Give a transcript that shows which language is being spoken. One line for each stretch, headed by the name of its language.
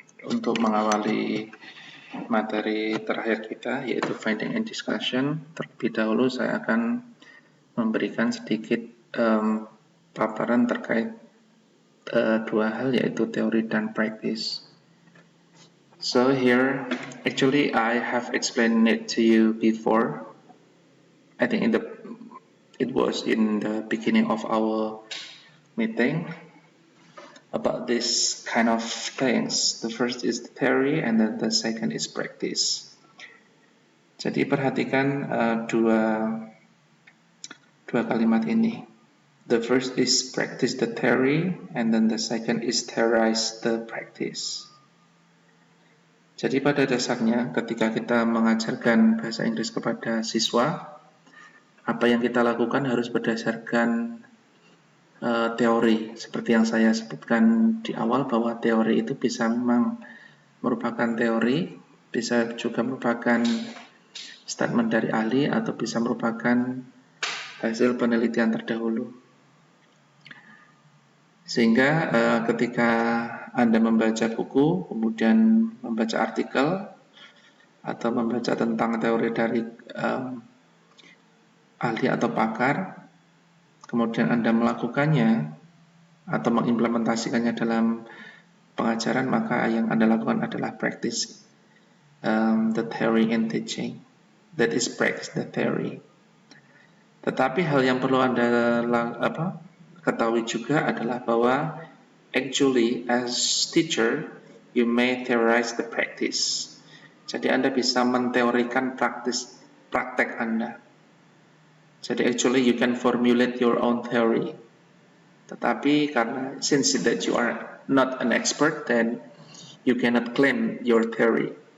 Indonesian: Untuk mengawali materi terakhir kita, yaitu finding and discussion, terlebih dahulu saya akan memberikan sedikit paparan terkait dua hal, yaitu teori dan praktis.
English: So here, actually I have explained it to you before. I think it was in the beginning of our meeting about this kind of things. The first is the theory and then the second is practice.
Indonesian: Jadi perhatikan dua kalimat ini.
English: The first is practice the theory and then the second is theorize the practice.
Indonesian: Jadi pada dasarnya ketika kita mengajarkan bahasa Inggris kepada siswa, apa yang kita lakukan harus berdasarkan teori, seperti yang saya sebutkan di awal bahwa teori itu bisa memang merupakan teori, bisa juga merupakan statement dari ahli atau bisa merupakan hasil penelitian terdahulu. Sehingga ketika Anda membaca buku, kemudian membaca artikel atau membaca tentang teori dari ahli atau pakar, kemudian Anda melakukannya atau mengimplementasikannya dalam pengajaran, maka yang Anda lakukan adalah
English: practice the theory and teaching. That is practice the theory.
Indonesian: Tetapi hal yang perlu Anda ketahui juga adalah bahwa
English: actually as teacher you may theorize the practice.
Indonesian: Jadi Anda bisa menteorikan praktek Anda.
English: Jadi actually you can formulate your own theory.
Indonesian: Tetapi karena
English: since that you are not an expert, then you cannot claim your theory.